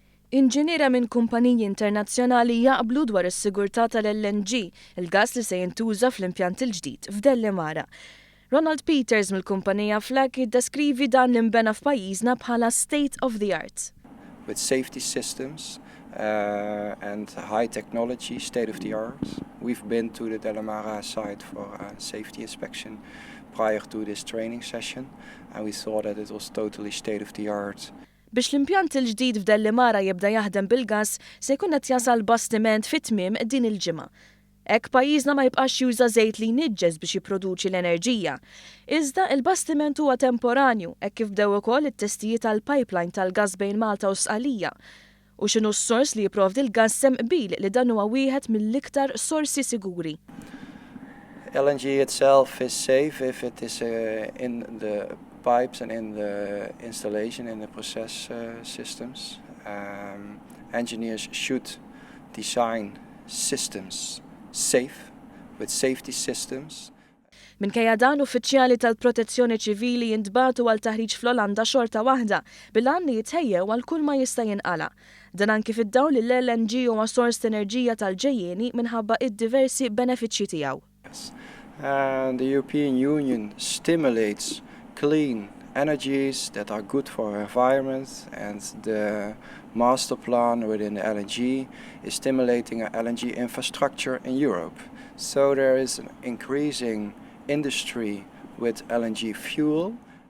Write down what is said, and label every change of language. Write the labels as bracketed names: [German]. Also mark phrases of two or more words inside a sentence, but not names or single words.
[Maltese] Inġiniera minn kumpaniji internazzjonali jaqblu dwar is-sigurtà tal-LNG, il-gas li se jintuża fl-impjant il-ġdid f'Dellemara. Ronald Peters mill-kumpanija Flak jiddeskrivi dan l-imbena f'pajjiżna bħala [English] state of the art. With safety systems and high technology, state of the art. We've been to the Dellemara site for a safety inspection prior to this training session, and we saw that it was totally state of the art. [Maltese] Biex l-impjant il-ġdid f'Dellemara jibda jaħdem bil-gas, se jkun qed jasal bastiment fit-tmiem din il-ġimgħa. Hekk pajjiżna ma jibqax juża żejt li jniġġes biex jipproduċi l-enerġija. Iżda il-bastiment huwa temporanju, hekk kif bdew ukoll it-testijiet tal-pipeline tal-gas bejn Malta u Sqalija. U x'inhu s-sors li jipprovdi l-gas sem qbil li dan huwa wieħed mill-iktar sorsi siguri. [English] LNG itself is safe if it is in the pipes and in the installation, in the process systems. Engineers should design systems safe, with safety systems. [Maltese] Minkejja dan uffiċjali tal-protezzjoni ċivili jintbagħtu għal taħriġ fl-Olanda xorta waħda bil-għan li jitħejjew għal kull ma jista' jinqala'. Dan anki fid-dawl li l-LNG huwa sors ta' enerġija tal-ġejjieni minħabba id-diversi benefiċċji tiegħu. [English] The European Union stimulates clean energies that are good for our environment, and the master plan within the LNG is stimulating an LNG infrastructure in Europe. So there is an increasing industry with LNG fuel.